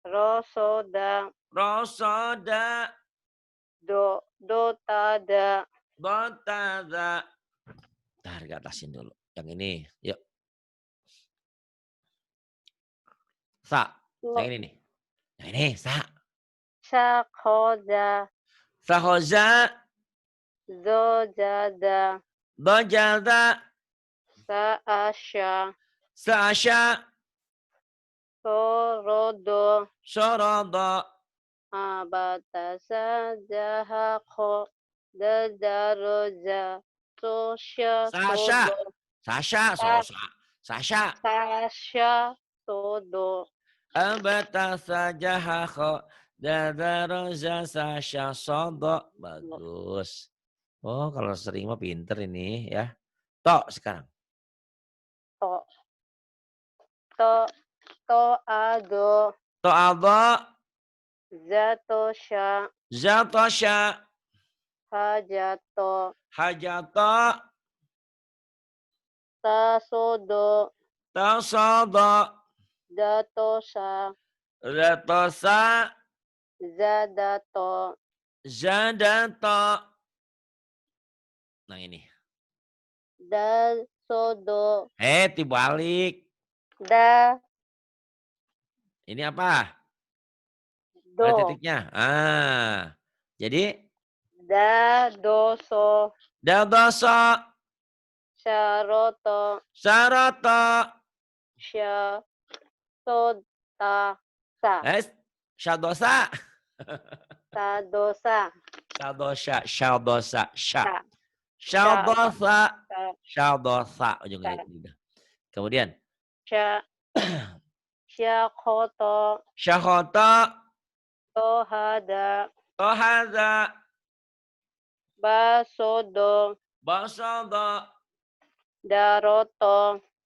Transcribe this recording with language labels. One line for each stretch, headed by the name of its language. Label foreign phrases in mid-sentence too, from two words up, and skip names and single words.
Indonesian: Rosoda. Rosoda. Dotada. Dotada. Ntar atasin dulu. Yang ini. Yuk. Sa. Yang ini nih. Yang ini. Sa. Sakhoda. Sahoza. Zojada. Dojada. Saasya. Sasya. Sorodo. Sorodo. Abatasa jahako. Dadaroja. Sosya Sasha. sodo. Sasha. Sosa. Sasha. Sasya sodo. Abata saja hako. Dadaroja sasya sodo. Bagus. Oh, kalau sering mah pinter ini ya. Tok sekarang. To. To. To ado. To aldo. Zatosha. Zatosha. Hajato. Hajato. Tasodo. Tasodo. Datosa. Retosa. Zadato. Zadato. Nah ini. Dasodo. Dibalik. Da. Ini apa? Ada Do. titiknya. Jadi Dadoso. dadoso. Syaroto. Saroto. Syasota. Sa. Syadosa. Sadosa. Syadosa. Syadosa. Sa. Syadosa. Sa. Syadosa. Ujung Sa. lidah. Kemudian. Sya. Syakoto. Syahoto. Tohada. Tohada. Basodo. Basodo. Daroto.